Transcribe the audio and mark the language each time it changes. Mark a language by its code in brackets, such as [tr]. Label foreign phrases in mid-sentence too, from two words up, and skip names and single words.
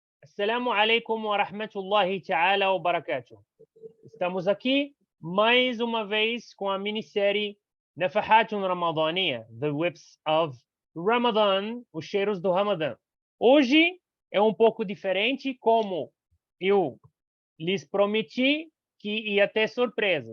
[ar] السلام عليكم ورحمة الله تعالى وبركاته. [pt] Estamos aqui mais uma vez com a minissérie Nafahatun Ramadaniya, [en] The Whips of Ramadan, [pt] os cheiros do Ramadã. Hoje é um pouco diferente, como eu lhes prometi que ia ter surpresas.